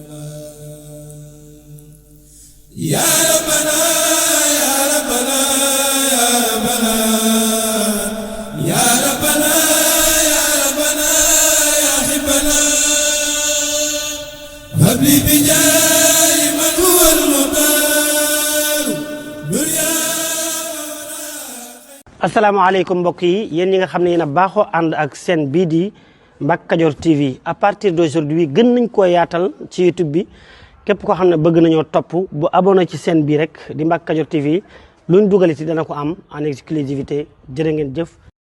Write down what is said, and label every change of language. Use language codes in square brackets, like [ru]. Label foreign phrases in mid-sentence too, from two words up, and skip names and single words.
[ar] يا ربنا يا ربنا يا ربنا يا ربنا يا ربنا يا حبنا هب لي بجاه من هو المختار دنيا. [wo] asalaamaaleykum mbokk yi yéen ñi nga xam ne yéen a baaxoo ànd ak seen bii di Mbacke Kadior TV [fr] à partir d'aujourd'hui [wo] gën nañ koo yaatal ci YouTube bi képp koo xam ne bëgg nañoo topp bu abonné ci seen bii rek di Mbacke Kadior TV luñ dugaliti dana ko am [fr] en exclusivité [wo] jërë ngeen jëf.